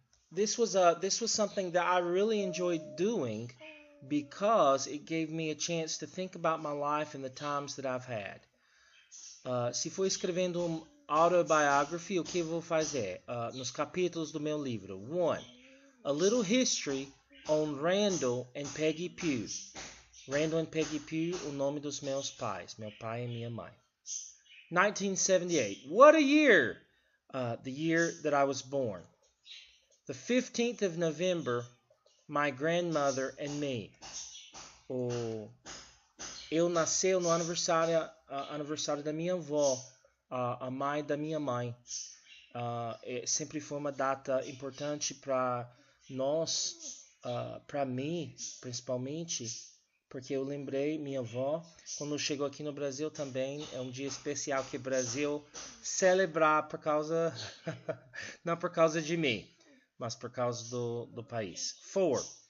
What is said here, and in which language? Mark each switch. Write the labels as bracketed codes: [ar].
[en] This was something that I really enjoyed doing because it gave me a chance to think about my life and the times that I've had. [pt] Se for escrevendo autobiography, o que eu vou fazer? Nos capítulos do meu livro. [en] 1. A Little History on Randall and Peggy Pugh. [pt] Randall and Peggy Pugh, o nome dos meus pais. Meu pai e minha mãe. 1978. [en] What a year! The year that I was born. The 15th of November, my grandmother and me. [pt] Eu nasci no aniversário da minha avó, a mãe da minha mãe. Sempre foi uma data importante para nós, para mim, principalmente, porque eu lembrei minha avó, quando chegou aqui no Brasil também, é um dia especial que o Brasil celebrar por causa, não por causa de mim, mas por causa do país. 4.